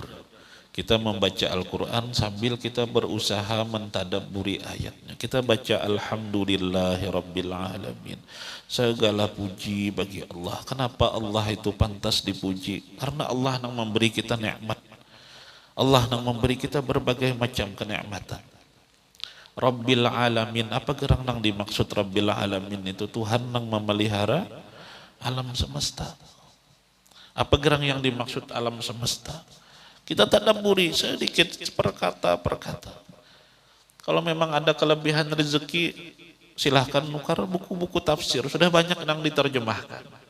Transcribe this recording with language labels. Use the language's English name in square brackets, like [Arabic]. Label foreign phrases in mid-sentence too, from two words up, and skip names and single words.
[Indonesian] Kita membaca Al-Quran sambil kita berusaha mentadabburi ayatnya. Kita baca [Arabic] Alhamdulillahi Rabbil Alamin. [Indonesian] Segala puji bagi Allah. Kenapa Allah itu pantas dipuji? Karena Allah yang memberi kita nikmat. Allah yang memberi kita berbagai macam kenikmatan. [Arabic] Rabbil Alamin, [Banjar] apa gerang nang [Indonesian] dimaksud [Arabic] Rabbil Alamin [Indonesian] itu? Tuhan yang memelihara alam semesta. Apa gerang yang dimaksud alam semesta? Kita tadabburi sedikit per kata. Kalau memang ada kelebihan rezeki, silahkan nukar buku-buku tafsir, sudah banyak yang diterjemahkan.